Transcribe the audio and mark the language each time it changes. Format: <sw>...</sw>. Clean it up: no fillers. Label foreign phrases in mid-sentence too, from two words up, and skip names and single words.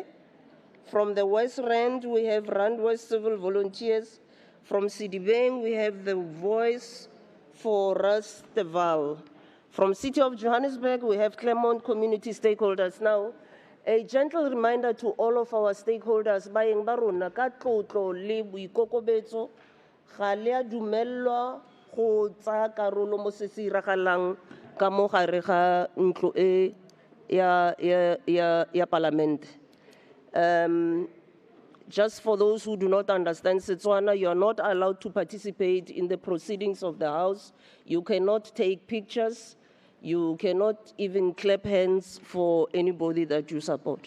<en>From the West Rand, we have Rand West Civil Volunteers. From Sidibeng, we have the Voice for Rusteval. From City of Johannesburg, we have Claremont Community Stakeholders. Now, a gentle reminder to all of our stakeholders,</en> <tn>baeng ba rona ka tlotlo le boikokobetso ga le a dumelwa go tsaya karolo mo se se iragalang ka mo gare ga ntlo e ya Parliament.</tn> <en>Just for those who do not understand Setswana, you are not allowed to participate in the proceedings of the House. You cannot take pictures. You cannot even clap hands for anybody that you support.</en>